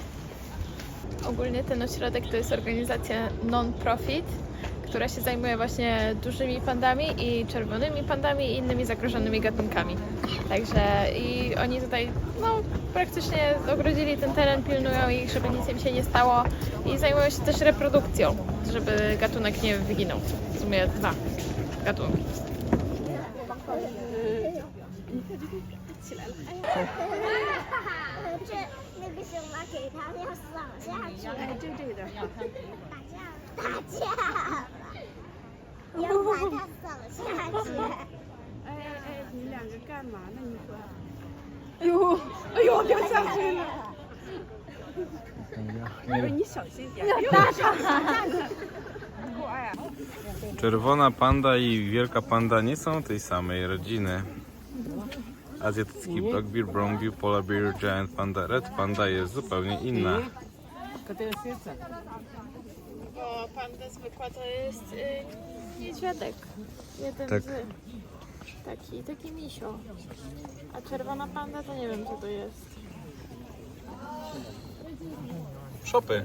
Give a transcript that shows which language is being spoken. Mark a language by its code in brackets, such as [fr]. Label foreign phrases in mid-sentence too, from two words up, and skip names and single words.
[pl] Ogólnie ten ośrodek to jest organizacja non-profit, która się zajmuje właśnie dużymi pandami i czerwonymi pandami i innymi zagrożonymi gatunkami. Także i oni tutaj praktycznie ogrodzili ten teren, pilnują ich, żeby nic im się nie stało i zajmują się też reprodukcją, żeby gatunek nie wyginął. W sumie 2 gatunki. [zh] 这那个什么给他要扫下去，哎，对的，打架吧，要把他扫下去。你两个干嘛呢？你说？哎呦，掉下去了！我说你小心点，大声 [pl] Czerwona panda i wielka panda nie są tej samej rodziny. Azjatycki [en] black bear, brown bear, polar bear, giant panda, red panda [pl] jest zupełnie inna. Bo panda zwykła to jest niedźwiadek. Jeden Tak. taki misio. A czerwona panda to nie wiem co to jest. Szopy.